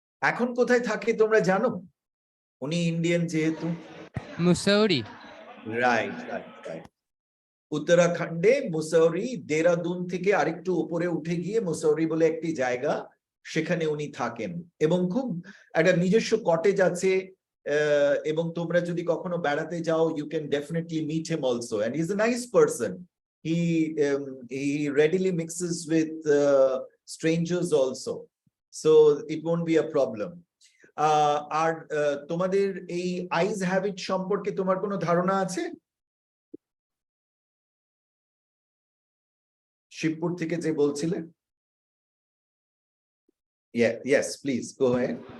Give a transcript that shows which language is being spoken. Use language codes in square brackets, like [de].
[bn] এখন কোথায় থাকে তোমরা জানো? উনি ইন্ডিয়ান যেহেতু। Mussoorie. Right right right. উত্তরাখণ্ডে Mussoorie, Dehradun থেকে আরেকটু উপরে উঠে গিয়ে মুসৌরি বলে একটি জায়গা, সেখানে উনি থাকেন এবং খুব একটা নিজস্ব কটেজ আছে। এবং তোমরা যদি কখনো বেড়াতে যাও, [en] you can definitely meet him also, and he's a nice person. He readily mixes with strangers also, so it won't be a problem. [bn] আর তোমাদের এই আইজ হ্যাবিট সম্পর্কে তোমার কোনো ধারণা আছে? শিবপুর থেকে যে বলছিলে? [en] Yes, please go ahead.